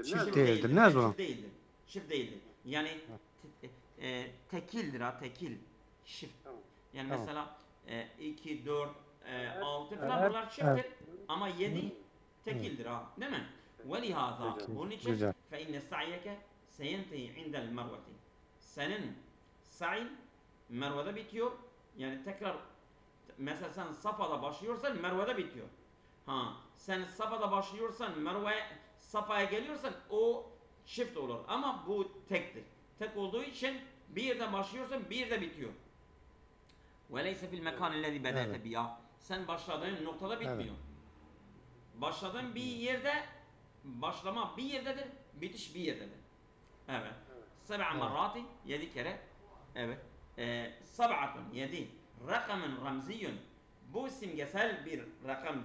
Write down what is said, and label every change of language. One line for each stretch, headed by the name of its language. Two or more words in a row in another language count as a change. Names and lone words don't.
Turkish: Çift değildir. Ne zaman? Çift değildir. Çift değildir. Yani tekildir ha, tekil. Çift. Tamam. Yani Tamam. mesela 2, 4, 6 falan bunlar çifttir. Ama 7 tekildir ha. Değil mi? وَلِهَذَا bunun için Güzel.
Arabic: فَاِنَّ سَعْيَكَ سَيَنْتَهِ عِنْدَ الْمَرْوَةِ
Turkish: senin sa'in Merve'de bitiyor. Yani tekrar mesela sen Safa'da başlıyorsan Merve'de bitiyor. Sen Safa'da başlıyorsan Safa'ya geliyorsan o çift olur. Ama bu tektir. Tek olduğu için bir yerde başlıyorsan bir yerde bitiyor.
Arabic: وَلَيْسَ فِي الْمَكَانِ الَّذِي بَدَأْتَ بِيَا
Turkish: Sen başladığın noktada bitmiyor. Başladığın bir yerde başlama bir yerdedir, bitiş bir yerdedir. Evet. 7 marrati 7 kere. Evet.
Arabic: سبعة 7. رقم رمزي.
Turkish: Bu simgesel bir rakamdır.